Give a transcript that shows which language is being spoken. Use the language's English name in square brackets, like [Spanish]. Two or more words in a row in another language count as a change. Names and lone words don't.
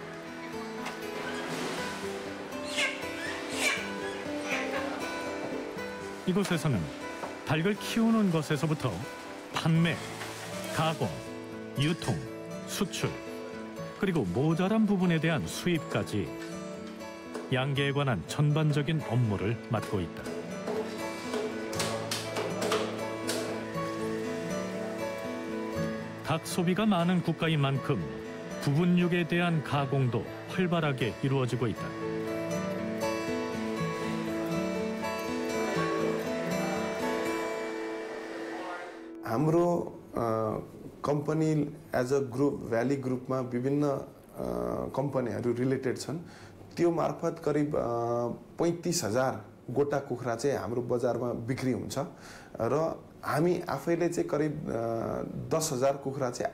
[Korean] 이곳에서는 닭을 키우는 것에서부터 판매, 가공, 유통, 수출, 그리고 모자란 부분에 대한 수입까지 양계에 관한 전반적인 업무를 맡고 있다. 닭 소비가 많은 국가인 만큼 부분육에 대한 가공도 활발하게 이루어지고 있다. [Nepali] हाम्रो कम्पनी [English] as a group [Nepali] भ्याली ग्रुपमा विभिन्न कम्पनीहरू रिलेटेड छन्। त्यो मार्फत करिब 35,000 गोटा कुखुरा चाहिँ हाम्रो बजारमा बिक्री हुन्छ र हामी आफैले चाहिँ करिब 10,000 कुखुरा चाहिँ